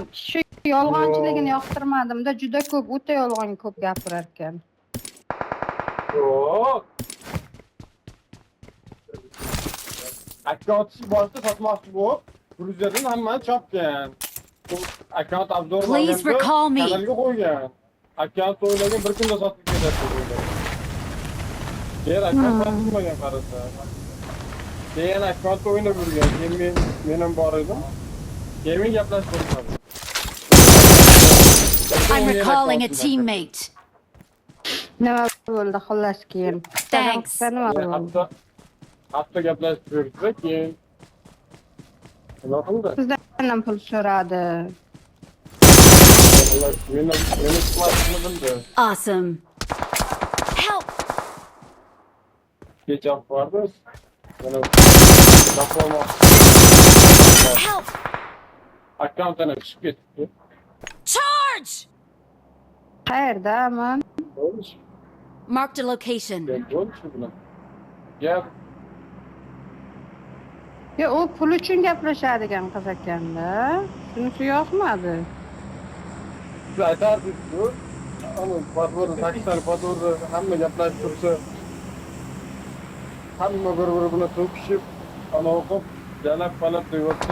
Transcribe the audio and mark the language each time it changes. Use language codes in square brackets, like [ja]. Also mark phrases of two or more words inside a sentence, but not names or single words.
[uz] Shu yolg'onchiligini yoqtirmadim-da, juda ko'p, o'ta yolg'on ko'p gapirar ekan. Yo'q. Akkaunt boshida sotmoqchi bo'lib, Gruziyadan hammani chopgan. Akkaunt Abdul [en] Please recall me. [uz] kanalga qo'ygan. Akkaunt o'ylagan bir kunda sotib ketadi dedi. Keyin akkaunt sotilmagan qarasa. Keyin akkaunt o'ynab yurgan. Keyin men ham bor edim. Keyin gaplashib bo'lmadi. [en] I'm recalling a teammate. [uz] Nima bo'ldi xullas keyin? [en] Thanks. [uz] Nima bo'ldi? Hafta gaplashib yurdik, keyin nima qildi? Sizdan ham pul so'radi. Meni chiqmasini bildi. [en] Awesome. Help! [uz] Kecha bordi. Mana [en] Help! [uz] akkauntdan chiqib ketdi. [en] Charge! [uz] Qayerdaman? [en] Marked a location. [uz] Gap. U pul uchun gaplashadigan qiz ekanda. Shunisi yoqmadi. siz aytardingiz-ku. Ana pasportni 8 tane pasportni hamma gaplashib tursa, hamma bir-biri bilan to'kishib, ana o'qib, jalab-palab deyapti.